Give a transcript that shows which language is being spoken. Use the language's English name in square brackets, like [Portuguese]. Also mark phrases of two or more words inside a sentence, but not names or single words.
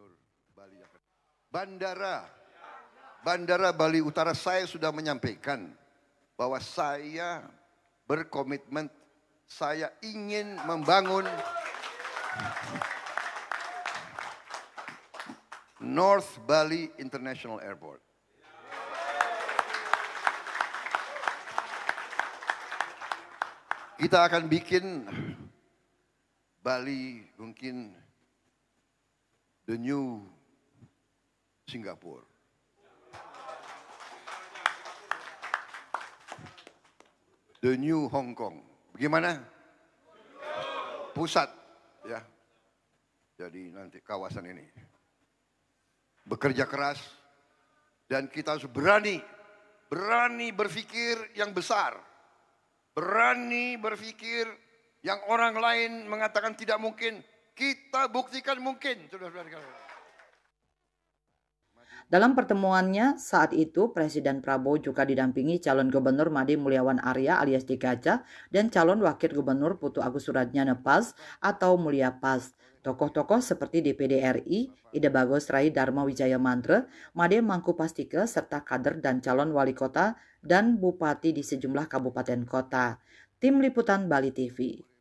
[Indonesian] Bandara Bali Utara, saya sudah menyampaikan bahwa saya berkomitmen, saya ingin membangun North Bali International Airport. Kita akan bikin Bali mungkin [English] the new Singapore. The new Hong Kong. [Indonesian] Bagaimana? Pusat, ya. Jadi nanti kawasan ini bekerja keras dan kita harus berani berpikir yang besar, berani berpikir yang orang lain mengatakan tidak mungkin, kita buktikan mungkin, saudara-saudara. Dalam pertemuannya saat itu, Presiden Prabowo juga didampingi calon gubernur Made Mulyawan Arya alias Dikaca dan calon wakil gubernur Putu Agus Suratjana PAS atau Mulia PAS. Tokoh-tokoh seperti DPD RI, Ida Bagus Rai Dharma Wijaya Mantra, Made Mangku Pastike, serta kader dan calon wali kota dan bupati di sejumlah kabupaten kota. Tim Liputan Bali TV.